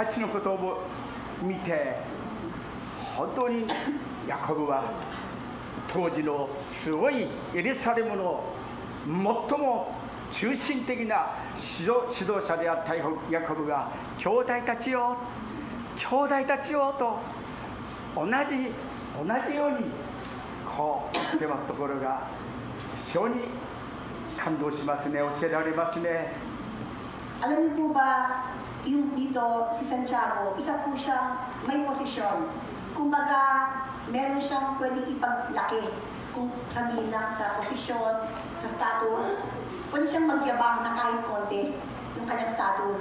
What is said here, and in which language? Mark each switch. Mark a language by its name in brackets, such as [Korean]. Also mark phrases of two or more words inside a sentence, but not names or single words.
[Japanese] ちのことを見て、本当にヤコブは当時のすごいエルサレムの最も中心的な指導者であったヤコブが、兄弟たちよと同じようにこう言ってますところが非常に感動しますね。教えられますね。 [Filipino] Alam niyo po ba, yung dito si Santiago, isa po siyang may posisyon. Kumbaga, meron siyang pwedeng ipaglaki. Kung sabihin lang sa posisyon, sa status, pwede siyang magyabang na kahit konti yung kanyang status.